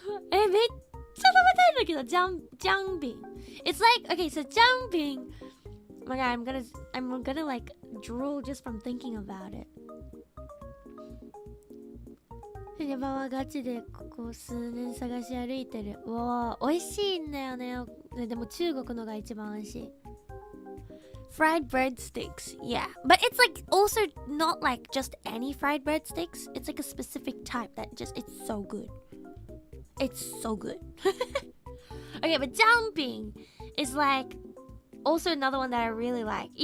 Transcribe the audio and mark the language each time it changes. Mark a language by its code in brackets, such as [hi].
[ja] めっちゃ食べたいんだけど、Jiangbing. [en] It's like, okay, so Jiangbing. Oh my god, I'm gonna like drool just from thinking about it. [ja] フバはガチでここ数年探し歩いてる。うわー、美味しいんだよね。でも中国のが一番美味しい。 [en] Fried breadsticks, yeah. But it's like also not like just any fried breadsticks. It's like a specific type that just, it's so good. It's so good. Okay, but Jiangbing is like also another one that I really like.